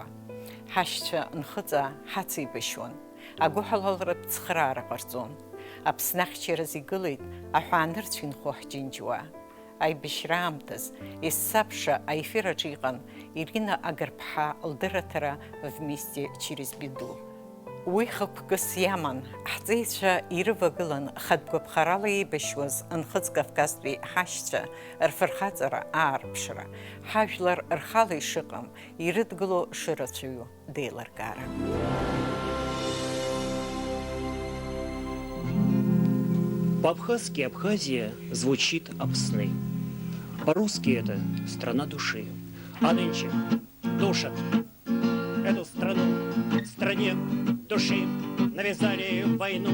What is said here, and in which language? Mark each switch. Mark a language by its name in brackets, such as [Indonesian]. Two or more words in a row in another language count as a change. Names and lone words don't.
[Abkhazian] Ҳашьцәа Нхыҵа ҳацеибашьуан, агәыҳалалратә цхраара ҟарҵон. Аԥсны ахьчараз игылеит аҳәаанырцә инхо ҳџьынџьуаа. Аибашьра аамҭаз ессабша аефираҿы иҟан Ирина Агарԥҳа лдырраҭара «Вместе через беду». Уи хықәкыс иаман, ҳҵеицәа ирывагылан хатә гәаԥхарала еибашьуаз Нхыҵ Кавказтәи ҳашьцәа рфырхаҵара аарԥшра, ҳажәлар рхала ишыҟам ирыдгыло шырацәаҩу деилыркаара. [Russian] По-абхазски Абхазия звучит Апсны. По-русски это страна души. А нынче душат эту страну. Стране души навязали войну.